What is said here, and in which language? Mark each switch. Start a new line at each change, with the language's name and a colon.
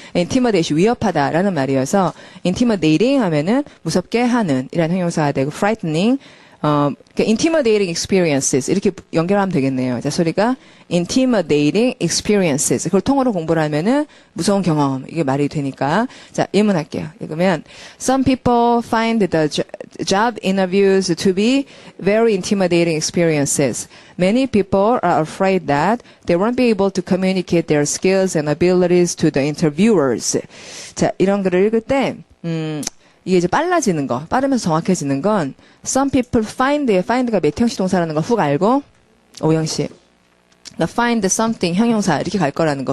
Korean: intimidation 위협하다라는 말이어서 intimidating 하면은 무섭게 하는 이라는 형용사가 되고 frightening 그러니까
English: intimidating experiences
Korean: 이렇게 연결하면 되겠네요. 자, 소리가
English: intimidating experiences
Korean: 그걸 통으로 공부를 하면은 무서운 경험 이게 말이 되니까 자 예문할게요. 읽으면
English: some people find the job interviews to be very intimidating experiences. Many people are afraid that they won't be able to communicate their skills and abilities to the interviewers.
Korean: 자, 이런 글을 읽을 때 이게 이제 빨라지는 거, 빠르면서 정확해지는 건
English: some people find
Korean: 가 몇 형식 동사라는 거 훅 알고 오영 씨 그러니까
English: find something
Korean: 형용사 이렇게 갈 거라는 거.